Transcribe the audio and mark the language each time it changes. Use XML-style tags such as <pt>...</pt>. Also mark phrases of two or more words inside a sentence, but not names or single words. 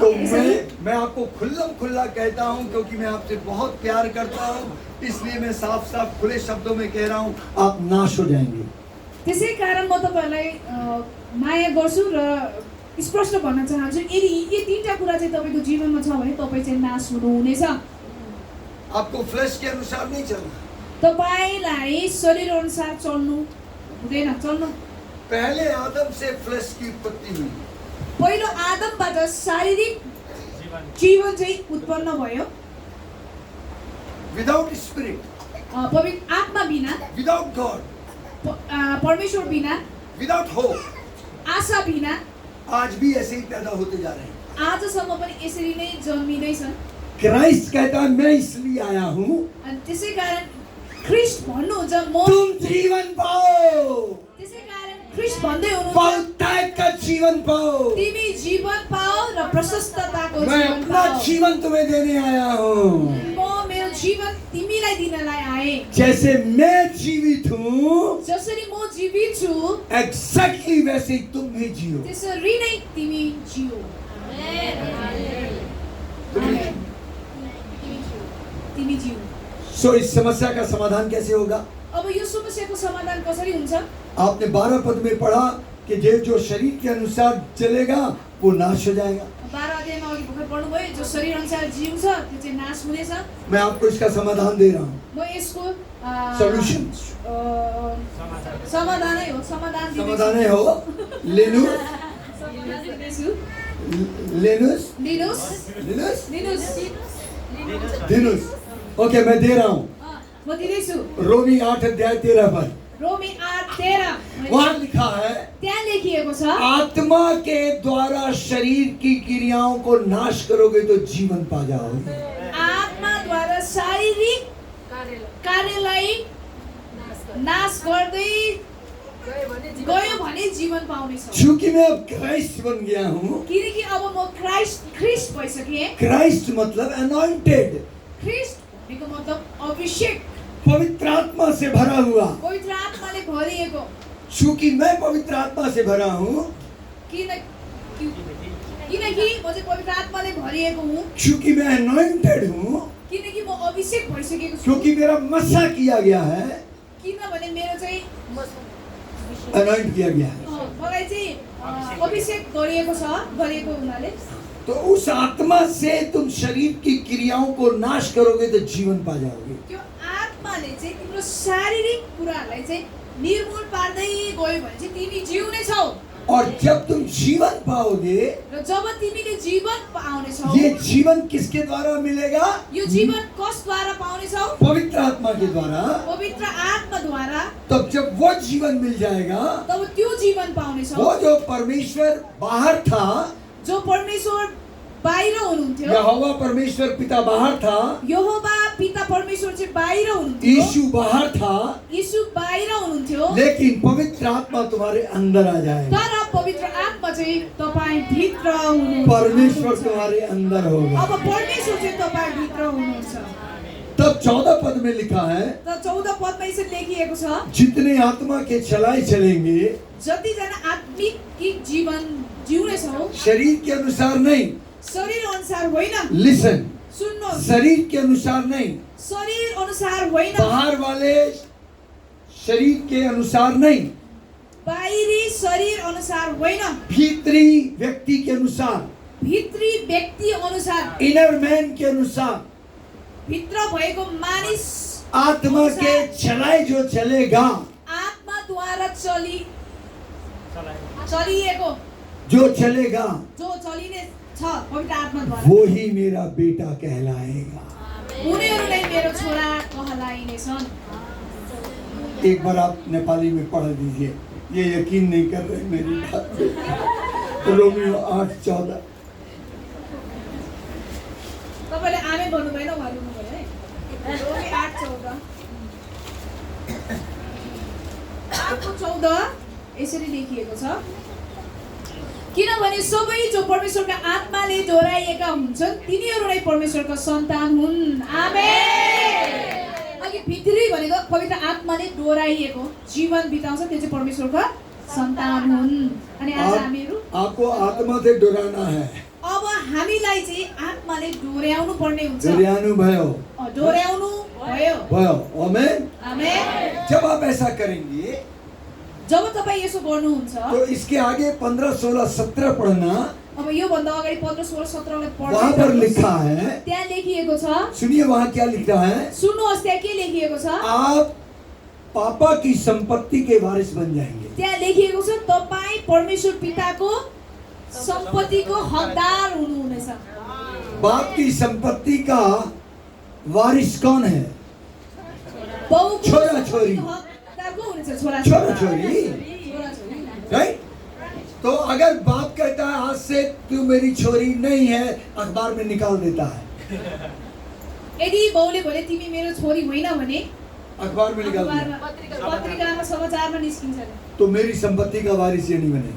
<hi>तो मैं आपको खुल्ला कहता हूं, क्योंकि मैं आपसे बहुत प्यार करता हूं, इसलिए मैं साफ खुले शब्दों में कह रहा हूं, आप नाश हो जाएंगे।</hi> <ne>त्यसै कारण म तपाईहरुलाई माया गर्छु र स्पष्ट भन्न चाहन्छु, यदि यी तीनटा कुरा चाहिँ तपाईको जीवनमा छ भने तपाई चाहिँ नाश हुनुहुनेछ।</ne> <hi>आपको फ्लेश के अनुसार नहीं चलना।</hi> <ne>तपाईलाई शरीर अनुसार चल्नु हुँदैन। चल्नु</ne> <hi>पहले आदम से फ्लेश की उत्पत्ति हुई।</hi> <ne>पहिलो आदमबाट शारीरिक जीवन चाहिँ उत्पन्न भयो।</ne> <en>without spirit,</en> <ne>पवित्र आत्मा बिना,</ne> <en>without God,</en> <ne>परमेश्वर बिना,</ne> <en>without hope,</en> <ne>आशा बिना</ne> <hi>आज भी ऐसे ही पैदा होते जा रहे हैं।</hi> <ne>आजसम्म पनि यसरी नै जन्मिँदैछन्।</ne> <hi>क्राइस्ट कहता है मैं इसलिए आया हूँ</hi> <ne>अनि त्यसै कारण ख्रिस्ट भन्नुहुन्छ म</ne> <hi>तुम जीवन पाओ,</hi> <ne>त्यसै कारण ख्रिस्ट भन्दै हुनुहुन्छ</ne> <hi>बहुतायत का जीवन पाओ।</hi> <ne>तिमी जीवन पाओ र प्रशस्तताको</ne> <hi>मैं जीवन अपना पाओ। जीवन तुम्हें देने आया हूँ।</hi> <ne>म मेरो जीवन तिमीलाई दिनलाई आए।</ne> <hi>जैसे मैं जीवित हूँ,</hi> <ne>जसरी म जीवित छु</ne> <hi>एग्जैक्टली वैसे ही तुम भी जियो।</hi> <ne>त्यसरी नै तिमी जियो। तिमी जियो।</ne> <hi>सो इस समस्या का समाधान कैसे होगा?</hi> <ne>अब यो समस्याको समाधान कसरी हुन्छ?</ne> <hi>आपने 12 पद में पढ़ा कि जो शरीर के अनुसार चलेगा वो नाश हो जाएगा।</hi> <ne>12 अध्यायमा अघि भर्खर पढ्नुभयो, जो शरीर अनुसार जिउँछ त्यो चाहिँ नाश हुनेछ।</ne> <hi>मैं आपको इसका समाधान दे रहा हूँ।</hi> <ne>म यसको सॉल्यूशन समाधानै हो, समाधान समाधान हो। लेनुस लेनुस लिनुस लेनुस लिनुस</ne> <hi>दिनुस। ओके, मैं दे रहा हूँ।</hi> <ne>म दिदैछु।</ne> <hi>रोमी 8 अध्याय 13 पर</hi> <ne>रोमी 8:13</ne> <hi>वहाँ लिखा है,</hi> <ne>त्यहाँ लेखिएको छ,</ne> <hi>आत्मा के द्वारा शरीर की क्रियाओं को नाश करोगे तो जीवन पा जाओगे।</hi> <ne>आत्माद्वारा शारीरिक कार्यलाई नाश गर्दै गयो भने जीवन पाउनेछ।</ne> <hi>क्योंकि मैं अब क्राइस्ट बन गया हूँ।</hi> <ne>किनकि अब म ख्रिस्ट भइसकेँ।</ne> <hi>क्राइस्ट मतलब अनॉइंटेड।</hi> <ne>ख्रिस्ट भनेको मतलब अभिषेक,</ne> <hi>पवित्र आत्मा से भरा हुआ।</hi> <ne>पवित्र आत्माले भरिएको।</ne> <hi>चूंकि मैं पवित्र आत्मा से भरा हूँ,</hi> <ne>किनकि म चाहिँ पवित्र आत्माले भरिएको हुँ,</ne> <hi>क्योंकि मैं अनॉइंटेड हूँ,</hi> <ne>किनकि म अभिषेक भइसकेको छु,</ne> <hi>क्योंकि मेरा मसा किया गया है,</hi> <ne>किनभने मेरो चाहिँ</ne> <hi>अनॉइंट किया गया है।</hi> <ne>मलाई चाहिँ अभिषेक गरिएको हुनाले</ne> <hi>तो उस आत्मा से तुम शरीर की क्रियाओं को नाश करोगे तो जीवन पा जाओगे।</hi> <ne>त्यो आत्माले चाहिँ तिम्रो शारीरिक कुराहरूलाई चाहिँ निर्मूल पार्दै गयो भने चाहिँ तिमी जिउने छौ।</ne> <hi>और जब तुम जीवन पाओगे,</hi> <ne>र जब तिमीले जीवन पाउनेछौ,</ne> <hi>ये जीवन किसके द्वारा मिलेगा?</hi> <ne>यो जीवन कसद्वारा पाउनेछौ?</ne> <hi>पवित्र आत्मा के द्वारा।</hi> <ne>पवित्र आत्माद्वारा।</ne> <hi>तब जब वो जीवन मिल जाएगा,</hi> <ne>तब त्यो जीवन पाउनेछौ।</ne> <hi>वो जो परमेश्वर बाहर था,</hi> <ne>जो परमेश्वर बाहिर हुनुहुन्थ्यो,</ne> <hi>यहोवा परमेश्वर पिता बाहर था,</hi> <ne>यहोवा पिता परमेश्वर चाहिँ बाहिर हुनुहुन्थ्यो,</ne> <hi>यीशु बाहर था,</hi> <ne>यीशु बाहिर हुनुहुन्थ्यो,</ne> <hi>लेकिन पवित्र आत्मा तुम्हारे अंदर आ जाएगा।</hi> <ne>तर पवित्र आत्मा चाहिँ तपाईँ भित्र हुनुहुन्छ।</ne> <hi>परमेश्वर तुम्हारे अंदर होगा।</hi> <ne>अब परमेश्वर चाहिँ तपाईँ भित्र हुनुहुन्छ।</ne> <hi>तब 14 पद में लिखा है,</hi> <ne>त 14 पदमा यसरी लेखिएको छ,</ne> <hi>जितने आत्मा के चलाए चलेंगे,</hi> <ne>जतिजना आत्मिक जीवन जिउनेछौ,</ne> <hi>शरीर के अनुसार नहीं,</hi> <ne>शरीर अनुसार होइन। लिसन, सुन्नुहोस्,</ne> <hi>शरीर के अनुसार नहीं,</hi> <ne>शरीर अनुसार होइन,</ne> <hi>बाहर वाले शरीर के अनुसार नहीं,</hi> <ne>बाहिरी शरीर अनुसार होइन,</ne> <hi>भीतरी व्यक्ति के अनुसार,</hi> <ne>भित्री व्यक्ति अनुसार,</ne> <en>inner man</en> <hi>के अनुसार,</hi> <ne>भित्र भएको मानिस</ne> <hi>आत्मा के चलाए जो चलेगा,</hi> <ne>आत्माद्वारा चलिएको,</ne> <hi>जो चलेगा,</hi> <ne>जो चलिने छ पवित्र आत्माद्वारा,</ne> <hi>वो ही मेरा बेटा कहलाएगा।</hi> <ne>उनीहरू नै मेरो छोरा कहलाइनेछन्।</ne> <hi>एक बार आप नेपाली में पढ़ दीजिए, ये यकीन नहीं कर रहे मेरी बात पे।</hi> <ne>रोमियो 8:14। तपाईले आमेन भन्नु भएन, उहाँले भन्नु भयो है। रोमी 8:14 8:14 यसरी लेखिएको छ, किनभने सबै जो परमेश्वरका आत्माले डोराइएका हुन्छन् तिनीहरू नै परमेश्वरका सन्तान हुन्। आमेन। अघि भित्री भनेको पवित्र आत्माले डोराइएको जीवन बिताउँछ, त्यो चाहिँ परमेश्वरका सन्तान हुन्। अनि आज हामीहरू</ne> <hi>आपको आत्मा से डराना है।</hi> <ne>अब हामीलाई चाहिँ आत्माले डोर्याउनु पर्ने हुन्छ। डरानु भयो, डोर्याउनु भयो। भयो। आमेन। आमेन।</ne> <hi>जब आप ऐसा करेंगे,</hi> <ne>जब तपाईँ यसो गर्नुहुन्छ,</ne> <hi>तो इसके आगे 15, 16, 17 पढ़ना।</hi> <ne>अब यो भन्दा अगाडि 15, 16, 17</ne> <hi>वहाँ पर लिखा है,</hi> <ne>त्यहाँ लेखिएको छ।</ne> <hi>सुनिए वहाँ क्या लिखा है।</hi> <ne>सुन्नुहोस् त्यहाँ के लेखिएको छ।</ne> <hi>आप पापा की संपत्ति के वारिस बन जाएंगे।</hi> <ne>त्यहाँ लेखिएको छ तपाईँ परमेश्वर पिताको सम्पत्तिको हकदार हुनुहुनेछ।</ne> <hi>बाप की संपत्ति का वारिस कौन है?</hi> <ne>बाउको छोरा छोरी। हकदार को हुनेछ? छोरा छोरी। राइट?</ne> <hi>तो अगर बाप कहता है आज से तू मेरी छोरी नहीं है, अखबार में निकाल देता है।</hi> <ne>यदि बाउले भने तिमी मेरो छोरी होइन भने</ne> <hi>अखबार में निकाल दिया,</hi> <ne>पत्रिकामा समाचारमा निस्किन्छ।</ne> <hi>तो मेरी संपत्ति का वारिस ये नहीं बनेगी।</hi>